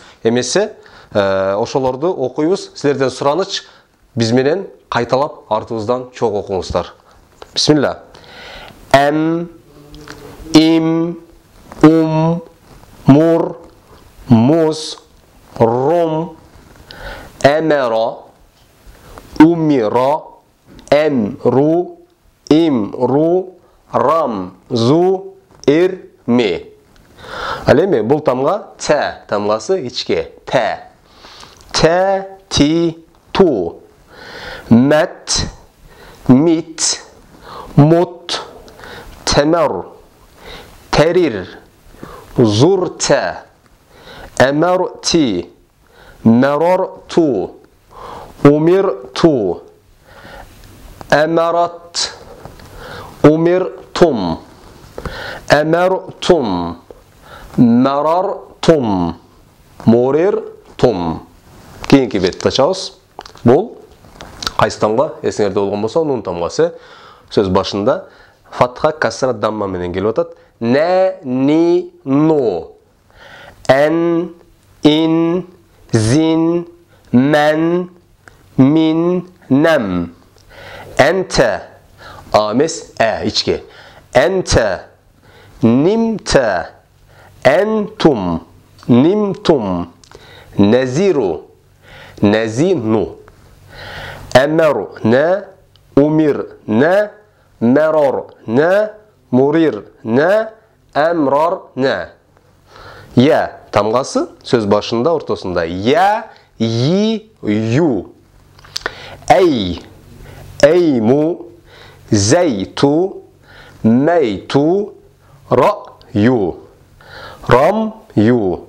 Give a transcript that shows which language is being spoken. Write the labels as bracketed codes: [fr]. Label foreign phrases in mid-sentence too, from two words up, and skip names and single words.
[ky] Эмесе ошолорду окуйбуз. Силерден сураныч, биз менен кайталап артыбыздан чоң окуңуздар. Бисмилла. Эм, им, мур, муз, рум, эмеро, умиро, эмру, имру, рамзу, ирми. Ал эми бул тамга т тамгасы ичке. Т. Т, ти, ту. Мет, мит, мут, темер, терир, зурте, эмерти, мерорту, умирту, эмерат, умиртум, эмертум, мерартум, муриртум. Кийинки бетти ачабыз. Бул кайсы тамга? Эсиңерде болгон болсо, нун тамгасы. Сөз башында фатха, касра, дамма менен келип атат. Не, ни, ну. Эн, ин, зин, мен, мин, нем. Энте, амес, ичке. Энте, нимте, энтум, нимтум. Незиру, незину. Эмеру, не, умир, не, мерор, не, мурир, не, эмрар, не. Я тамгасы сөз башында, ортосунда. Я, и, ю. Эй, эйму, зейту, мейту, ра-ю. Рам-ю.